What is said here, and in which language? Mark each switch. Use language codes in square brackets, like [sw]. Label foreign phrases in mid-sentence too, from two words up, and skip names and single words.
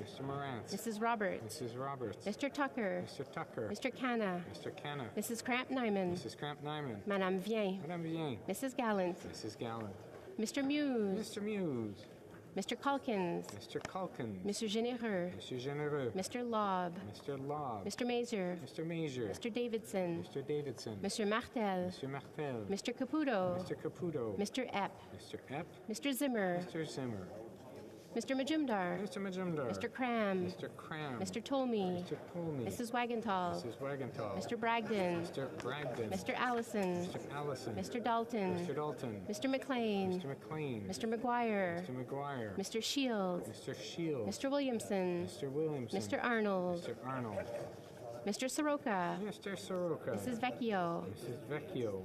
[en] Mr. Morantz. Mrs. Roberts. Mrs. Roberts. Mr. Tucker. Mr. Tucker. Mr. Canna. Mr. Canna. Mrs. Cramp Nyman. Mrs. Cramp Nyman. Madame Vien. Madame Vien. Mrs. Gallant. Mrs. Gallant. Mr. Muse. Mr. Muse. Mr. Calkins. Mr. Calkins. Monsieur Généreux. Monsieur Généreux. Mr. Lobb. Mr. Lobb. Mr. Mazer. Mr. Mazer. Mr. Davidson. Mr. Davidson. Monsieur Martel. Mr. Martel. Mr. Caputo. Mr. Caputo. Mr. Epp. Mr. Epp. Mr. Zimmer. Mr. Zimmer. Mr. Majumdar. Mr. Majumdar. Mr. Cram. Mr. Cram. Mr. Tolmie. Mr. Tolmie. Mrs. Wagenthal. Mrs. Wagenthal. Mr. Bragdon. Mr. Bragdon. Mr. Allison. Mr. Allison. Mr. Dalton. Mr. Dalton. Mr. McLean. Mr. McLean. Mr. McGuire. Mr. McGuire. Mr. Shields. Mr. Shields. Mr. Williamson. Mr. Williamson. Mr. Arnold. Mr. Arnold. Mr. Soroka. Mr. Soroka. Mrs. Vecchio. Mrs. Vecchio.